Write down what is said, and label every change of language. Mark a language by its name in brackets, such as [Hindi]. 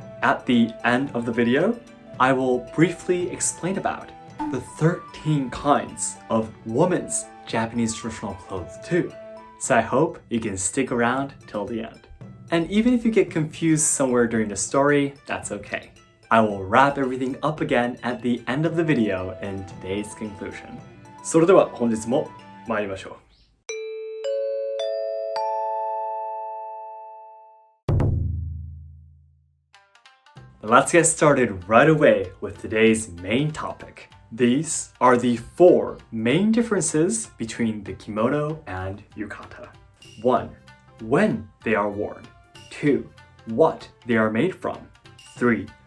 [English] At the end of the video, I will briefly explain about the 13 kinds of women's Japanese traditional clothes too. So I hope you can stick around till the end. And even if you get confused somewhere during the story, that's okay. I will wrap everything up again at the end of the video in today's conclusion. [Japanese] それでは本日も参りましょう。 [English] Let's get started right away with today's main topic. These are the 4 main differences between the kimono and yukata. 1. When they are worn. 2. What they are made from. 3.